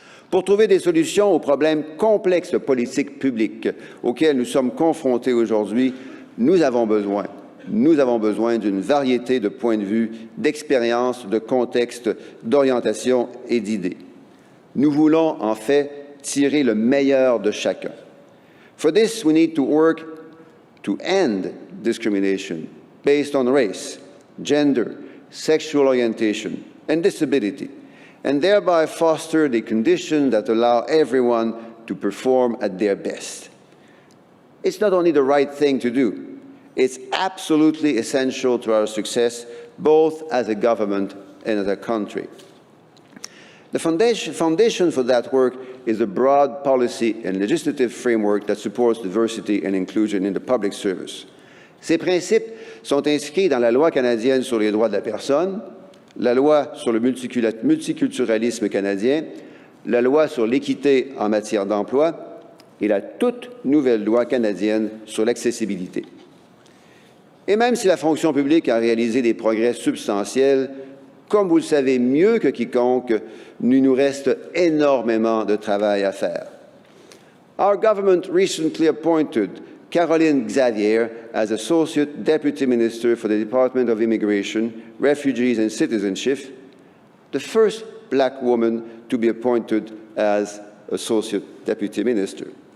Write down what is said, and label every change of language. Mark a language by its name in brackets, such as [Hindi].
[French] Pour trouver des solutions aux problèmes complexes de politique publique auxquels nous sommes confrontés aujourd'hui, nous avons besoin d'une variété de points de vue, d'expériences, de contextes, d'orientations et d'idées. Nous voulons en fait tirer le meilleur de chacun. [English] For this, we need to work to end discrimination based on race, gender, sexual orientation, and disability, and thereby foster the conditions that allow everyone to perform at their best. It's not only the right thing to do, it's absolutely essential to our success, both as a government and as a country. The foundation for that work is a broad policy and legislative framework that supports diversity and inclusion in the public service. [French] Ces principes sont inscrits dans la loi canadienne sur les droits de la personne, la loi sur le multiculturalisme canadien, la loi sur l'équité en matière d'emploi et la toute nouvelle loi canadienne sur l'accessibilité. Et même si la fonction publique a réalisé des progrès substantiels, comme vous le savez mieux que quiconque, il nous reste énormément de travail à faire. [English] Our government recently appointed Caroline Xavier as Associate Deputy Minister for the Department of Immigration, Refugees and Citizenship, the first Black woman to be appointed as Associate Deputy Minister.